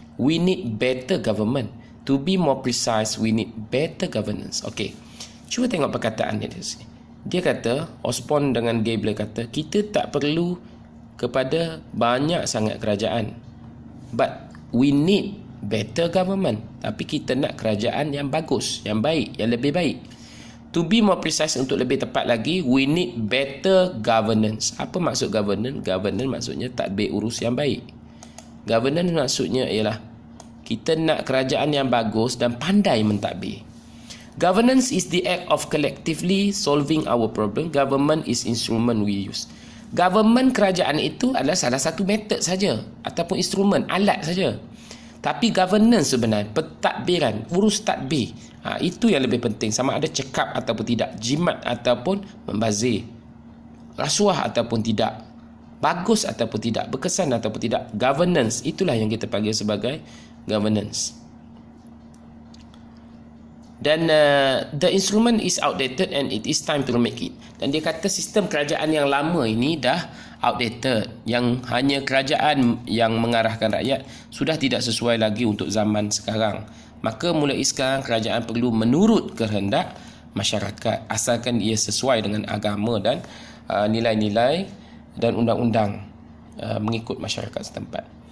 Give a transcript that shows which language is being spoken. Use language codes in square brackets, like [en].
[en] We need better government. To be more precise, we need better governance. Okey. [ms] Cuba tengok perkataan dia di sini. Dia kata, Osborne dengan Gabler kata, kita tak perlu kepada banyak sangat kerajaan. [en] But we need better government. [ms] Tapi kita nak kerajaan yang bagus, yang baik, yang lebih baik. [en] To be more precise, [ms] untuk lebih tepat lagi, [en] we need better governance. [ms] Apa maksud governance? Governance maksudnya tadbir urus yang baik. Governance maksudnya ialah kita nak kerajaan yang bagus dan pandai mentadbir. [en] Governance is the act of collectively solving our problem. Government is instrument we use. [ms] Government, kerajaan itu adalah salah satu metod saja ataupun instrumen, alat saja. Tapi governance sebenarnya, pentadbiran, urus tadbir, itu yang lebih penting. Sama ada cekap ataupun tidak, jimat ataupun membazir, rasuah ataupun tidak, bagus ataupun tidak, berkesan ataupun tidak. Governance, itulah yang kita panggil sebagai governance. [en] Dan the instrument is outdated and it is time to remake it. [ms] Dan dia kata sistem kerajaan yang lama ini dah outdated, yang hanya kerajaan yang mengarahkan rakyat sudah tidak sesuai lagi untuk zaman sekarang. Maka mulai sekarang kerajaan perlu menurut kehendak masyarakat asalkan ia sesuai dengan agama dan nilai-nilai dan undang-undang mengikut masyarakat setempat.